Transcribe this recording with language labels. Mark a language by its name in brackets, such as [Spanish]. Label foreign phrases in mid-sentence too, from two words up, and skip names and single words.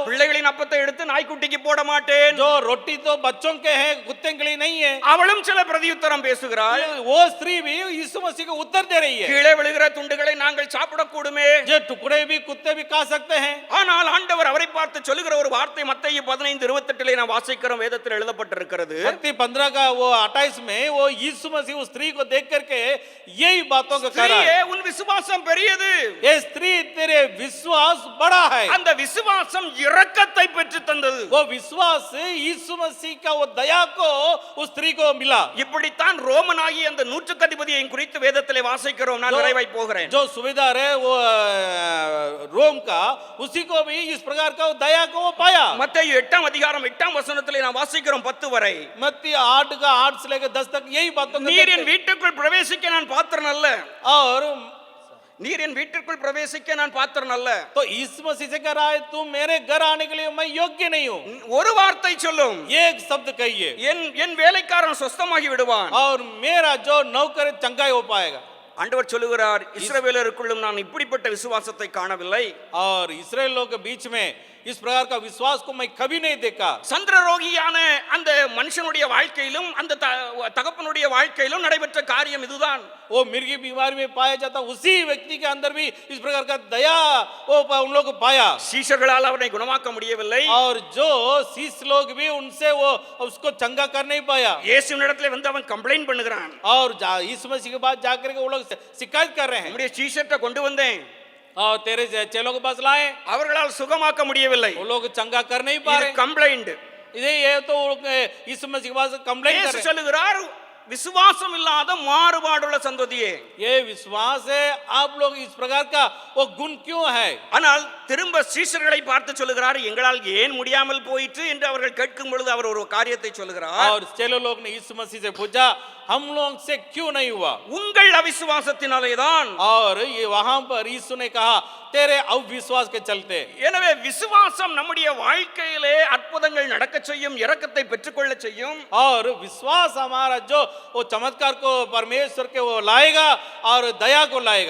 [Tamil] பிள்ளைகளின் அப்பத்தை எடுத்து நாய்க்குட்டிக்கு போட மாட்டேன். [Hindi] जो रोटी तो बच्चों के हैं, कुत्ते के लिए नहीं है। [Tamil] அவளும் சில பிரதியுத்தரம் பேசுகிறாள். [Hindi] वो स्त्री भी यीशु मसीह को उत्तर दे रही है। [Tamil] கீழே விழுகிற துண்டுகளை நாங்கள் சாப்பிடக்கூடுமே. [Hindi] जो टुकड़े भी कुत्ते भी खा सकते हैं। [Tamil] ஆனால் ஆண்டவர் அவரை பார்த்து சொல்லுகிற ஒரு வார்த்தை மத்தேயு 15:28 நாம் வாசிக்கிறோம், வேதத்தில் எழுதப்பட்டிருக்கிறது. [Hindi] मत्ती 15 का वो 28 में वो यीशु मसीह उस स्त्री को देख करके यही बातों को कह रहा है। [Tamil] உன் விசுவாசம் பெரியது. [Hindi] ये स्त्री तेरे विश्वास बड़ा है। [Tamil] அந்த விசுவாசம் இரக்கத்தை பெற்று தந்தது. [Hindi] वो विश्वास यीशु मसीह का वो दया को उस स्त्री को मिला। [Tamil] இப்படித்தான் ரோமனாகி அந்த நூற்றுக்கதிபதியை குறித்து வேதத்திலே வாசிக்கிறோம். நான் நிறைவாய் போகிறேன். [Hindi] जो सुबेदार है वो रोम का, उसी को भी इस प्रकार का दया को वो पाया। [Tamil] மத்தேயு 8ஆம் அதிகாரம் 8ஆம் வசனத்திலே நாம் வாசிக்கிறோம் 10 வரை. [Hindi] मत्ती 8 का 8 से लेकर 10 तक यही बातों को [Tamil] நீர் என் வீட்டுக்குள் பிரவேசிக்க நான் பாத்திரன் அல்ல. [Hindi] और [Tamil] நீர் என் வீட்டுக்குள் பிரவேசிக்க நான் பாத்திரன் அல்ல. [Hindi] तो यीशु मसीह से कह रहा है तुम मेरे घर आने के लिए मैं योग्य नहीं हूँ। [Tamil] ஒரு வார்த்தை சொல்லும், [Hindi] एक शब्द कहिए, [Tamil] என் வேலைக்காரன் சொஸ்தமாகி விடுவான். [Hindi] और मेरा जो नौकर चंगाई हो पाएगा। [Tamil] ஆண்டவர் சொல்லுகிறார், இஸ்ரவேலருக்குள்ளும் நான் இப்படிப்பட்ட விசுவாசத்தை காணவில்லை. [Hindi] और इस्राएल लोग के बीच में इस प्रकार का विश्वास को मैं कभी नहीं देखा। [Tamil] சந்திரரோகியான அந்த மனுஷனுடைய வாழ்க்கையிலும் அந்த தகப்பனுடைய வாழ்க்கையிலும் நடைபெற்ற காரியம் இதுதான். [Hindi] वो मिर्गी बीमारी में पाया जाता, उसी व्यक्ति के अंदर भी इस प्रकार का दया वो उन लोग को पाया। [Tamil] சீஷர்களால் அவனை குணமாக்க முடியவில்லை. [Hindi] और जो शीश लोग भी उनसे वो उसको चंगा कर नहीं पाया। [Tamil] இயேசுவினிடத்தில் வந்து அவன் கம்ப்ளைண்ட் பண்ணுகிறான். [Hindi] और यीशु मसीह के पास जाकर के वो लोग शिकायत कर रहे हैं। [Tamil] நம்முடைய சீஷர்ட்ட கொண்டு வந்தேன், [Hindi] और तेरे चेलों के पास लाए, [Tamil] அவர்களால் சுகமாக்க முடியவில்லை. [Hindi] वो लोग चंगा कर नहीं पा रहे। [Tamil] கம்ப்ளைண்ட். [Hindi] ये तो यीशु मसीह के पास कंप्लेंट कर रहे हैं। [Tamil] சொல்லுகிறார், விசுவாசம் இல்லாத மாறுபாடுள்ள சந்ததியே, [Hindi] ये विश्वास है आप लोग इस प्रकार का वो गुण क्यों है? [Tamil] ஆனால் திரும்ப சீஷர்களை பார்த்து சொல்லுகிறார், எங்களால் ஏன் முடியாமல் போயிற்று என்று அவர்கள் கேட்கும் பொழுது அவர் ஒரு காரியத்தை சொல்லுகிறார். [Hindi] और चेलो लोग ने यीशु मसीह से पूछा हम लोग से क्यों नहीं हुआ? [Tamil] உங்கள் அவிசுவாசத்தினாலே தான். [Hindi] और ये वहां पर यीशु ने कहा तेरे अविश्वास के चलते। [Tamil] எனவே விசுவாசம் நம்முடைய வாழ்க்கையிலே அற்புதங்கள் நடக்க செய்யும், இரக்கத்தை பெற்றுக்கொள்ள செய்யும். [Hindi] और विश्वास हमारा जो वो चमत्कार को परमेश्वर के वो लाएगा और दया को लाएगा।